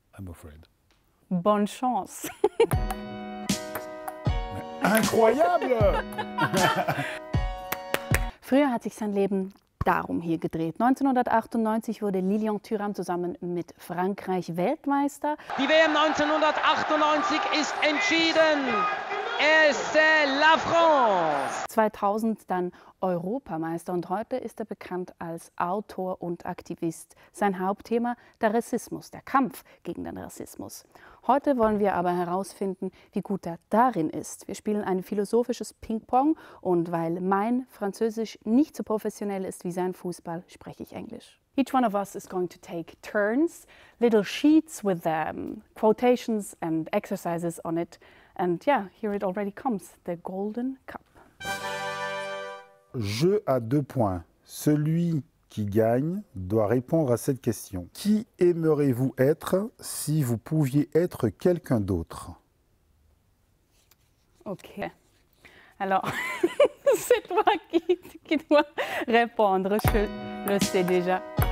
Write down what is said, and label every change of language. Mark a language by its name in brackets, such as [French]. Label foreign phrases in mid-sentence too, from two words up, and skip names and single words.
[English] I'm afraid. [French] Bonne chance. Incroyable! [German] Früher hat sich sein Leben darum hier gedreht. 1998 wurde Lilian Thuram zusammen mit Frankreich Weltmeister. Die WM 1998 ist entschieden. [French] C'est la France. [German] 2000 dann Europameister und heute ist er bekannt als Autor und Aktivist. Sein Hauptthema der Rassismus, der Kampf gegen den Rassismus. Heute wollen wir aber herausfinden, wie gut er darin ist. Wir spielen ein philosophisches Ping-Pong und weil mein Französisch nicht so professionell ist wie sein Fußball, spreche ich Englisch. [English] Each one of us is going to take turns, little sheets with quotations and exercises on it. And yeah, here it already comes, the Golden Cup. [French] Jeu à 2 points. Celui qui gagne doit répondre à cette question. Qui aimeriez-vous être si vous pouviez être quelqu'un d'autre? Ok. Alors, c'est toi qui dois répondre, je le sais déjà.